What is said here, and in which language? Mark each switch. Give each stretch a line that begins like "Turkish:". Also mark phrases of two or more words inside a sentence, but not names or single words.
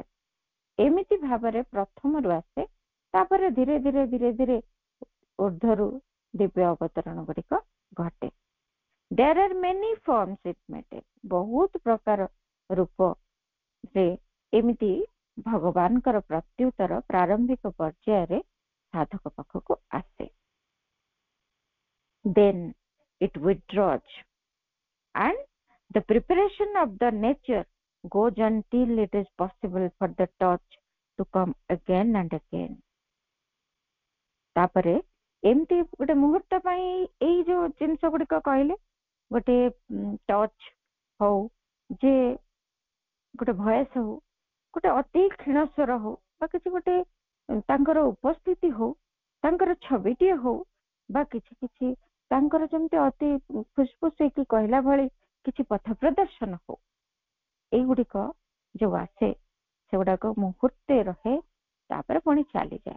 Odia: ଏମିତି ଭାବରେ ପ୍ରଥମରୁ ଆସେ, ତାପରେ ଧୀରେ ଧୀରେ ଧୀରେ ଧୀରେ ଊର୍ଦ୍ଧ୍ୱରୁ ଦିବ୍ୟ ଅବତରଣ ଗୁଡିକ ଘଟେ।
English: There are many forms it may take,
Odia: ବହୁତ ପ୍ରକାର ରୂପରେ ଏମିତି ଭଗବାନଙ୍କର ପ୍ରତ୍ୟୁତ୍ତର ପ୍ରାରମ୍ଭିକ ପର୍ଯ୍ୟାୟରେ ସାଧକ ପାଖକୁ ଆସେ।
English: Then it withdraws and the preparation of the nature goes until it is possible for the touch to come again and again.
Odia: ତାପରେ ଏମିତି ଗୋଟେ ମୁହୂର୍ତ୍ତ ପାଇଁ ଏଇ ଯୋଉ ଜିନିଷ ଗୁଡିକ କହିଲେ, ଗୋଟେ ଟଚ୍ ହଉ, ଯେ ଗୋଟେ ଭଏସ ହଉ, ଗୋଟେ ଅତି କ୍ଷୀଣ ସ୍ୱର ହଉ, ବା କିଛି ଗୋଟେ ତାଙ୍କର ଉପସ୍ଥିତି ହଉ, ତାଙ୍କର ଛବିଟିଏ ହଉ, ବା କିଛି କିଛି ତାଙ୍କର ଯେମିତି ଅତି ଫୁସଫୁସ ହେଇକି କହିଲା ଭଳି କିଛି ପଥ ପ୍ରଦର୍ଶନ ହଉ, ଏଇଗୁଡିକ ଯୋଉ ଆସେ ସେଗୁଡାକ ମୁହୂର୍ତ୍ତେ ରହେ, ତାପରେ ପୁଣି ଚାଲିଯାଏ।